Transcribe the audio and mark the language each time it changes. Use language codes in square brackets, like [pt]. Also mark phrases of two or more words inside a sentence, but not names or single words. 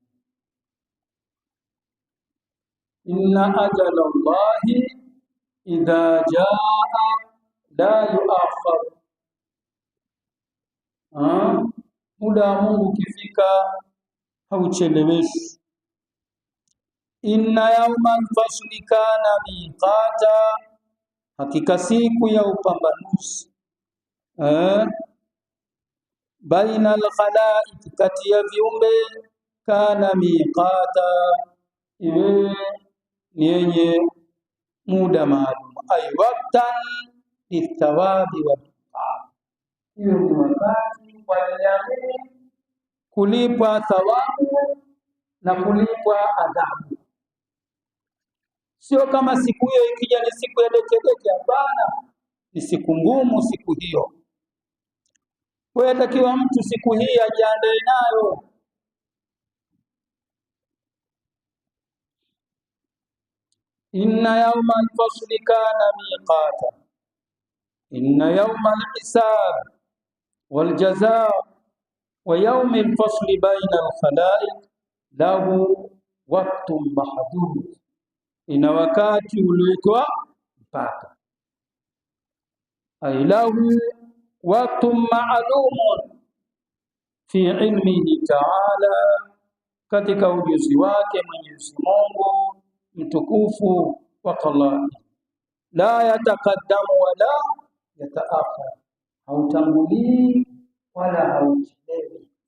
[ar] إن أجل الله إذا جاء لا يؤخر, [sw] muda wa Mungu ukifika haucheleweshi. [ar] إن يوم الفصل كان ميقاتا, [sw] hakika siku ya upambanuzi [ar] بين الخلائق, [sw] kati ya viumbe, [ar] كان ميقاتا, [sw] iwe ni yenye muda maalum. [ar] أي وقتا للثواب وعقاب, [sw] hiyo ni wakati kwa ajili kulipwa thawabu na kulipwa adhabu. Sio kama siku hiyo ikija ni siku ya dekedeke, hapana, ni siku ngumu siku hiyo. Kwa hiyo takiwa mtu siku hii ajiandae nayo. [ar] إن يوم الفصل كان ميقاتا إن يوم الحساب والجزاء ويوم الفصل بين الخلائق له وقت محدود, [sw] ina wakati ulioitwa mpaka. [ar] أي له وقت معلوم في علمه تعالى, [sw] katika ujuzi wake Mwenyezi Mungu mtukufu [ar] وقال لا يتقدم ولا يتأخر, [sw] hautangulii wala hauchelewi.